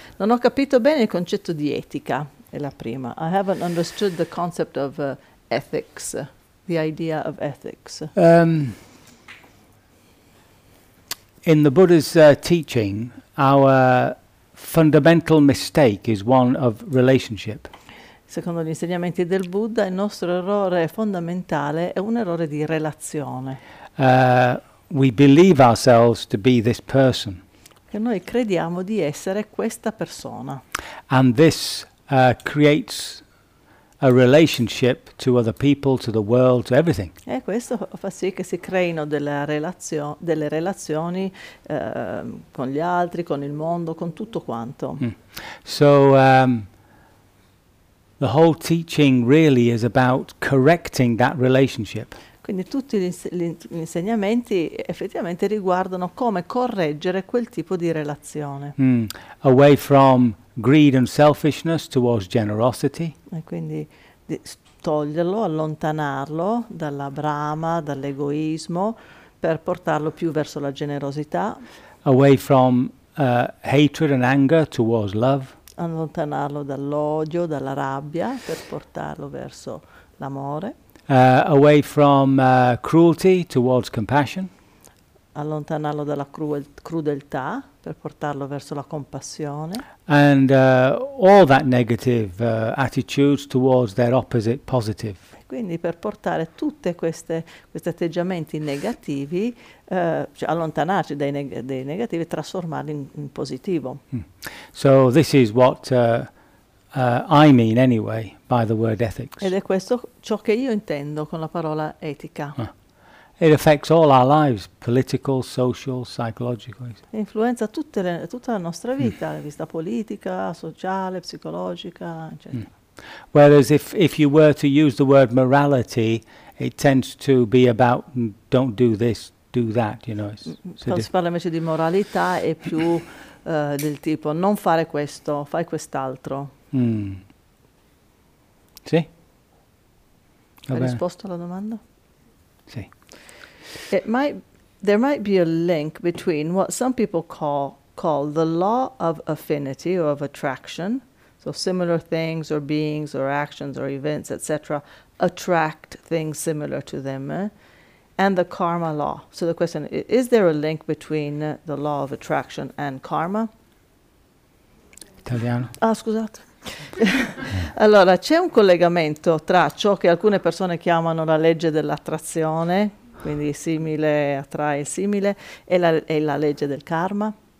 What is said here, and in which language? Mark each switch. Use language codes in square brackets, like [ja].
[it] Non ho capito bene il concetto di etica, è la prima. [en] I haven't understood the concept of ethics, the idea of ethics. In the Buddha's teaching, our fundamental mistake is one of relationship. [it] Secondo gli insegnamenti del Buddha, il nostro errore fondamentale è un errore di relazione. [en] We believe ourselves to be this person. [it] Che noi crediamo di essere questa persona. [en] And this creates a relationship to other people, to the world, to everything. [it] E questo fa sì che si creino delle relazioni con gli altri, con il mondo, con tutto quanto. [en] So the whole teaching really is about correcting that relationship. [it] Quindi tutti gli insegnamenti effettivamente riguardano come correggere quel tipo di relazione. [en] Away from greed and selfishness towards generosity. [it] E quindi toglierlo, allontanarlo dalla brama, dall'egoismo, per portarlo più verso la generosità, [en] Away from hatred and anger towards love. [it] allontanarlo dall'odio, dalla rabbia, per portarlo verso l'amore. [en] Away from cruelty towards compassion. [it] Allontanarlo dalla crudeltà per portarlo verso la compassione. [en] And all that negative attitudes towards their opposite positive. [it] E quindi per portare tutti questi atteggiamenti negativi, cioè allontanarci dai negativi e trasformarli in positivo. [en] So this is what I mean anyway by the word [it] Ed [en] ethics. [it] è questo ciò che io intendo con la parola etica. [en] It affects all our lives, political, social, psychological. [it] Influenza tutta la nostra vita, la vista politica, sociale, psicologica, eccetera. [en] Whereas if you were to use the word morality, it tends to be about don't do this, do that, you know. [it] Quando si parla invece di moralità è più del tipo non fare questo, fai quest'altro. Sì? Hai Va bene. risposto alla domanda? Sì. [en] There might be a link between what some people call the law of affinity or of attraction. So similar things or beings or actions or events, etc., attract things similar to them, and the karma law. So the question is there a link between the law of attraction and karma? [it] Italiano. Ah, scusate. Allora, c'è un collegamento tra ciò che alcune persone chiamano la legge dell'attrazione. Quindi simile attrae simile, è la legge del karma.